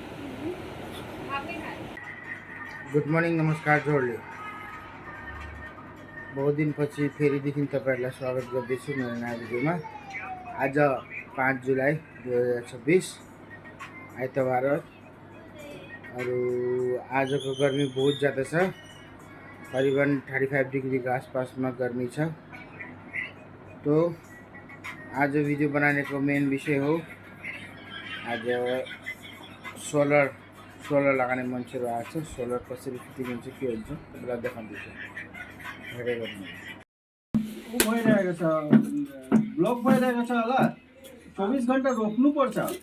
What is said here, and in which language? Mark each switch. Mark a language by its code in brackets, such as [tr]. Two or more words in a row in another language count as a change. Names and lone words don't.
[en] Good morning [ne] नमस्कार जोडले बहुत दिनपछि फेरिदेखि तपाईँहरूलाई स्वागत गर्दैछु मेरो नयाँ भिडियोमा आज 5 जुलाई 2026 आइतबार अरू आजको गर्मी [hi] बहुत ज़्यादा [ne] छ करीबन 35 डिग्री [hi] के आसपास में गर्मी [ne] छ तो आज [hi] वीडियो बनाने को [ne] मेन विषय हो आज सोलर लगाने मान्छेहरु आएको छ सोलर कसरी फिटिङ हुन्छ के हुन्छ मलाई देखाउँदैछु हेरेर गर्नु भइरहेको छ ब्लक भइरहेको छ होला 24 घण्टा रोक्नु पर्छ